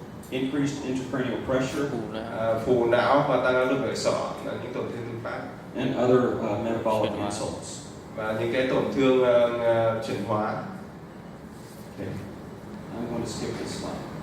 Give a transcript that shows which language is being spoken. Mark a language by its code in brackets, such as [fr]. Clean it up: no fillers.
[en] Increased intracranial pressure. [vi] Phù não và tăng áp lực nội sọ là những tổn thương thứ phát. [en] And other metabolic insults. [vi] Và những cái tổn thương chuyển hóa. [en] Okay, I'm going to skip this slide.